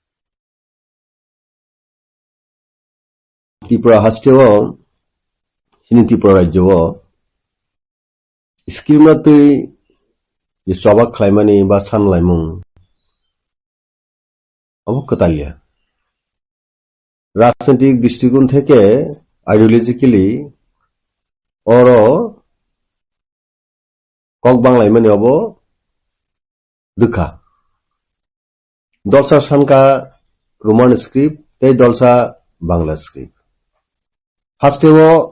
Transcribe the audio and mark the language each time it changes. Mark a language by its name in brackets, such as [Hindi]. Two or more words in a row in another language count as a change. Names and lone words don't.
[Kok Borok] Tripura hastewo sini Tripura rajyo scheme na tui je soba khlaimani ba sanlaimung abo katalia [Bangla] রাজনৈতিক দৃষ্টিকোণ থেকে আইডিওলজিক্যালি [Kok Borok] অরো কক বাংলাই মানে অব দুখা দলসা সানকা রোমান স্ক্রিপ্ট এই দলসা বাংলা স্ক্রিপ্ট হাস্টেও